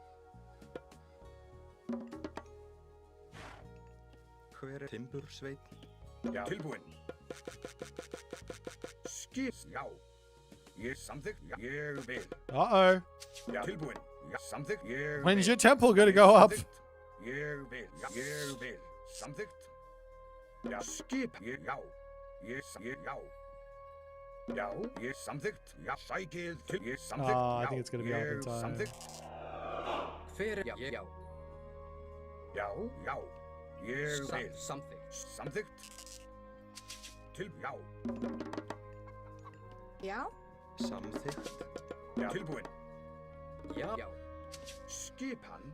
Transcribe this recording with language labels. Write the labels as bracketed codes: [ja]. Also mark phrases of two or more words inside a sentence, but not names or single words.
[is] Hver timbursveinn? Já. Tilbúin. Skip. Já. Ég samþykkt. Ég vil. Uh-oh. Já. Tilbúin. Já, samþykkt. Ég vil. [en] When's your temple gonna go up? [is] Ég vil. Ég vil. Samþykkt. Já, skip. Já. Já. Já, ég samþykkt. Já, sækið til. Ég samþykkt. [en] I think it's gonna be up in time. [is] Samþykkt. Hver já. Já. Já. Ég vil. Samþykkt. Samþykkt. Til. Já. Já. Samþykkt. Já. Tilbúin. Já. Skipan.